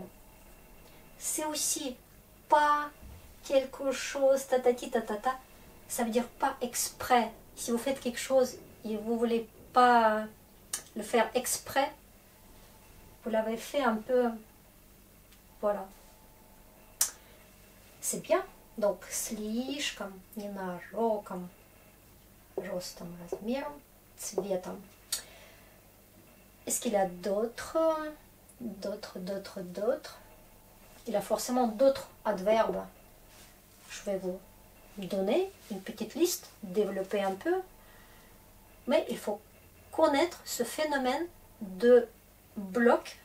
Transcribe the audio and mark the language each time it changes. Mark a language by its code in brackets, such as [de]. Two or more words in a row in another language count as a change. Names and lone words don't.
[fr] C'est aussi pas quelque chose tatati tatata, ça veut dire pas exprès. Si vous faites quelque chose et vous voulez pas le faire exprès, vous l'avez fait un peu, voilà. C'est bien. Donc, [ru] слишком, ненароком, ростом, размером, цветом. [fr] Est-ce qu'il y a d'autres? Il y a forcément d'autres adverbes. Je vais vous donner une petite liste, développer un peu. Mais il faut connaître ce phénomène de bloc.